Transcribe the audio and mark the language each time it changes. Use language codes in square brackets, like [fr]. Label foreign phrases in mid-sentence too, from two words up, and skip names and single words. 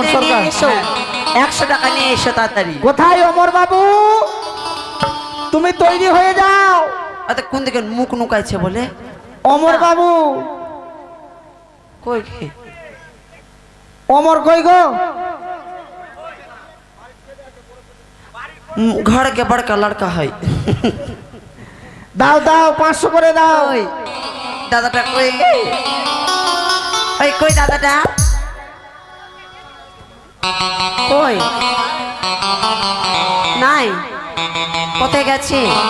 [bn] তাড়াতাড়ি নিয়ে সরকার। এসো, 100 টাকা নিয়ে এসো তাড়াতাড়ি। কোথায় অমর বাবু? তুমি তৈরি হয়ে যাও। আচ্ছা কোন দিকে মুখ নুকাইছে বলে? অমর বাবু কই কে? অমর কই গো? [hi] घर के बड़का लड़का है। [bn] দাও দাও 500 করে দাও। ওই দাদাটা কই? ওই কই দাদাটা? কই নাই, কোথায় গেছে?